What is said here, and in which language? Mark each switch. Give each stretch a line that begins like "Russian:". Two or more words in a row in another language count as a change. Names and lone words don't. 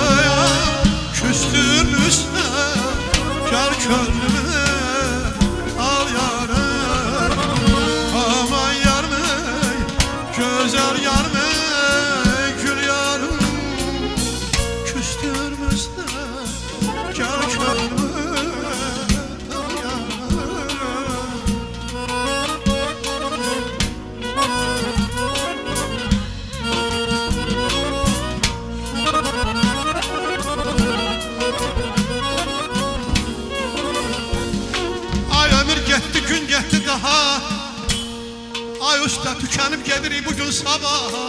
Turkish: küstürmüşse gel gönlümü al yarı Aman yar mey, güzel yar mey, gül yarım küstürmüşse gel gönlümü al yarı
Azerbaijani: Ay ömür getdi, gün getdi daha Ay usta tükenip gelir bugün sabah